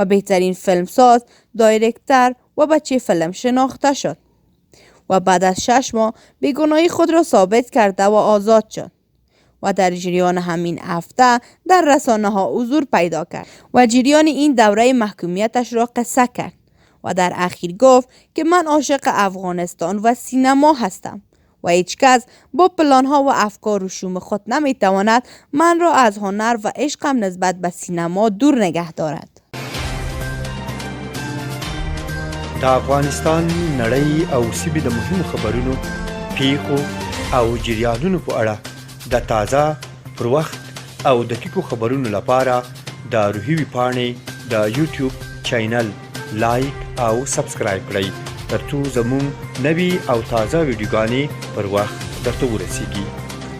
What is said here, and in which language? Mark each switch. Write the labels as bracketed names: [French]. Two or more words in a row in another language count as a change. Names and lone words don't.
[Persian] بهترین فیلمساز، دایرکتر و بچه فیلم شناخته شد و بعد از 6 ماه بیگناهی خود را ثابت کرده و آزاد شد و در جریان همین هفته در رسانه ها حضور پیدا کرد و جریان این دوره محکومیتش را قصه کرد و در اخیر گفت که من عاشق افغانستان و سینما هستم و هیچ کس با پلان ها و افکار و شوم خود نمیتواند من را از هنر و عشقم نسبت به سینما دور نگه دارد. [Pashto] د افغانستان نړۍ او سیمې د مهمو خبرونو، پیښو او جریانونو په اړه د تازه، پر وخت او دقیقو خبرونو لپاره د روحي ویبپاڼې د یوټیوب چینل لایک او سبسکرایب کړئ ترڅو زموږ نوي او تازه ویډیوګانې پر وخت درته ورسیږي.